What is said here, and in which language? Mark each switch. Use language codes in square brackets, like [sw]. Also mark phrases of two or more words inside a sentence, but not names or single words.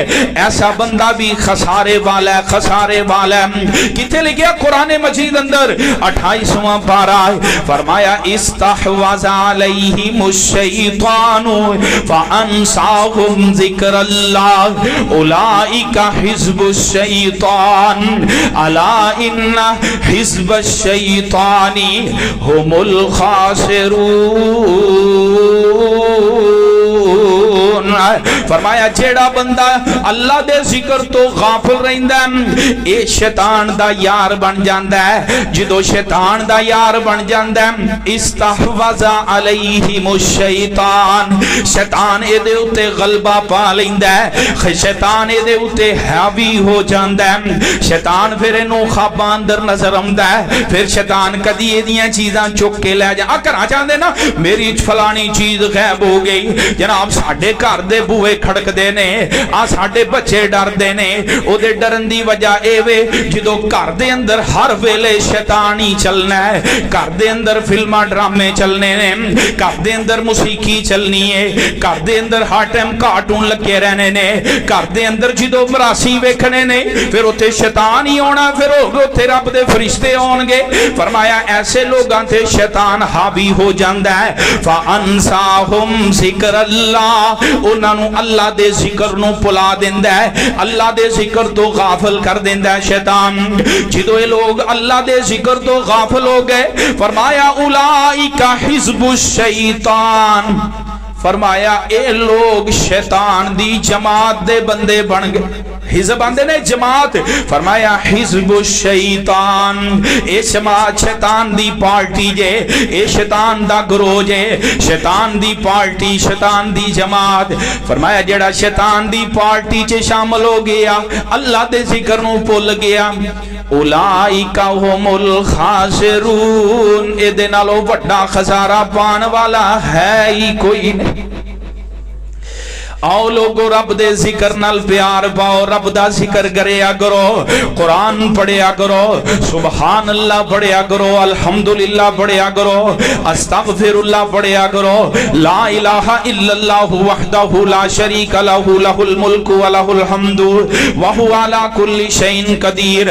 [ur] ایسا بندہ بھی خسارے والا ہے, خسارے والا ہے. [pa] کتے لکھیا قرآن مجید اندر 28واں پارہ, فرمایا [ar] استحوذ علیہم الشیطان فانساہم ذکر اللہ اولئک حزب الشیطان الا ان حزب الشیطان هم الخاسرون. [pa] فرمایا جیڑا بندہ اللہ دے ذکر تو غافل رہندا ہے اے شیطان دا یار بن جاندا ہے. جدو شیطان دا یار بن جاندا ہے [ar] استحوذ علیہم الشیطان, [pa] شیطان اے دے اتے غلبہ پا لیندا ہے, شیطان اے دے اتے حاوی ہو جاندا ہے. شیطان پھر انہوں خواباں اندر نظر آمدا ہے, پھر شیطان کدی ایدیاں چیزاں چک کے لے جا کر چاہتے نا میری فلانی چیز غائب ہو گئی جناب ساڈے گھر دے بوئے کھڑکدے نے آ ساڈے بچے ڈردے نے او دے ڈرن دی وجہ اے وے جدو گھر دے اندر ہر ویلے شیطان ہی چلنا ہے, گھر دے اندر فلماں ڈرامے چلنے نے, گھر دے اندر موسیقی چلنی ہے, گھر دے اندر ہر ٹائم کارٹون لگے رہنے نے, گھر دے اندر جدو مراسی ویکھنے نے پھر اوتھے شیطان ہی آنا, پھر اوتھے رب دے فرشتے آن گے. فرمایا ایسے لوگاں تے شیطان حاوی ہو جاندا ہے. [ar] فانساہم ذکر اللہ, [pa] انہاں نوں اللہ دے ذکر نوں بھلا دیندا ہے, اللہ دے ذکر تو غافل کر دیندا ہے شیطان. جدوں اے لوگ اللہ دے ذکر تو غافل ہو گئے فرمایا [ar] اولئک حزب الشیطان, [pa] فرمایا اے لوگ شیطان دی جماعت دے بندے بن گئے. حزب آندے نے جماعت, فرمایا [ar] حزب الشیطان [pa] اے جماعت شیطان دی پارٹی جے, اے شیطان دا گروہ جے, شیطان دی پارٹی شیطان دی جماعت. فرمایا جڑا شیطان دی پارٹی چے شامل ہو گیا اللہ دے ذکر نوں بھول گیا [ar] اولئک هم الخاسرون, [pa] اے دے نالوں وڈا خسارہ پان والا ہے ہی کوئی نہیں. آؤ لوگو رب دے ذکر نال پیار پاؤ, رب دا ذکر کریا کرو, قرآن پڑھیا کرو, [ar] سبحان اللہ [pa] پڑھیا کرو, الحمدللہ پڑھیا کرو, [ar] استغفر اللہ [pa] پڑھیا کرو, [ar] لا الہ الا اللہ وحدہ لا شریک لہ لہ الملک و لہ الحمد وہو علی کل شیء قدیر.